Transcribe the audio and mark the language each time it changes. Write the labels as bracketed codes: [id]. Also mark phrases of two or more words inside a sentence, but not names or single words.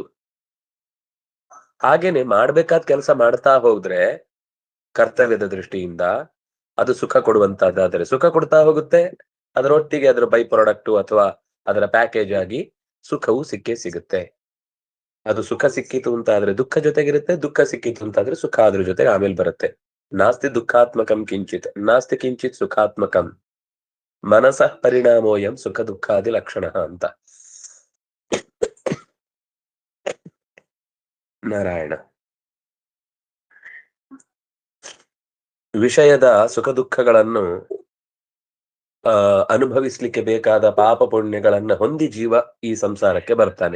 [kn] ಹಾಗೇನೆ ಮಾಡ್ಬೇಕಾದ ಕೆಲಸ ಮಾಡ್ತಾ ಹೋದ್ರೆ ಕರ್ತವ್ಯದ ದೃಷ್ಟಿಯಿಂದ ಅದು ಸುಖ ಕೊಡುವಂತಹದ್ದಾದ್ರೆ ಸುಖ ಕೊಡ್ತಾ ಹೋಗುತ್ತೆ, ಅದರೊಟ್ಟಿಗೆ ಅದರ [en] by product [kn] ಅಥವಾ ಅದರ ಪ್ಯಾಕೇಜ್ ಆಗಿ ಸುಖವೂ ಸಿಗುತ್ತೆ. ಅದು ಸುಖ ಸಿಕ್ಕಿತು ಅಂತ ಆದ್ರೆ ದುಃಖ ಜೊತೆಗಿರುತ್ತೆ, ದುಃಖ ಸಿಕ್ಕಿತು ಅಂತ ಆದ್ರೆ ಸುಖ ಅದ್ರ ಜೊತೆಗೆ ಆಮೇಲೆ ಬರುತ್ತೆ. [sa] ನಾಸ್ತಿ ದುಃಖಾತ್ಮಕಂ ಕಿಂಚಿತ್ ನಾಸ್ತಿ ಕಿಂಚಿತ್ ಸುಖಾತ್ಮಕಂ ಮನಸಃ ಪರಿಣಾಮೋಯಂ ಸುಖ ದುಃಖಾದಿ ಲಕ್ಷಣ ಅಂತ. [kn] ನಾರಾಯಣ. ವಿಷಯದ ಸುಖ ದುಃಖಗಳನ್ನು ಅನುಭವಿಸ್ಲಿಕ್ಕೆ ಬೇಕಾದ ಪಾಪ ಪುಣ್ಯಗಳನ್ನ ಹೊಂದಿ ಜೀವ ಈ ಸಂಸಾರಕ್ಕೆ ಬರ್ತಾನೆ.